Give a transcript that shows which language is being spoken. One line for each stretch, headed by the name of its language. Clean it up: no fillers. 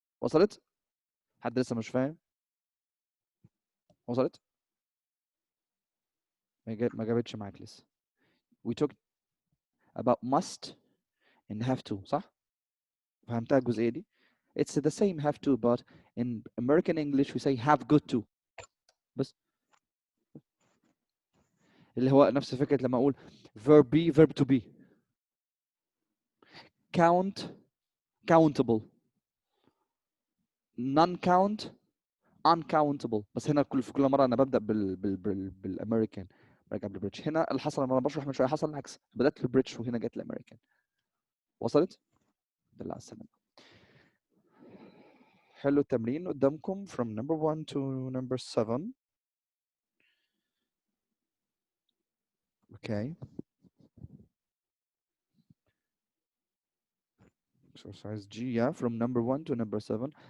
Arabic: وصلت؟ حد لسه مش فاهم؟ وصلت؟ ما جابتش معاك لسه.
English: We talked about must and have to
Arabic: صح؟ فهمتها الجزئية دي؟
English: It's the same have to but in American English we say have got to.
Arabic: بس اللي هو نفس فكرة لما أقول
English: verb be verb to be. Count countable. Non count uncountable.
Arabic: بس هنا في كل مرة أنا ببدأ بالأمريكان برجع بالبريتش. هنا اللي حصل لما أنا بشرح من شوية حصل العكس، بدأت بالبريتش وهنا جت الأمريكان. وصلت؟ بالله على السلامة. حلو التمرين قدامكم
English: from number 1 to number 7. Okay. Exercise G yeah from number 1 to number 7.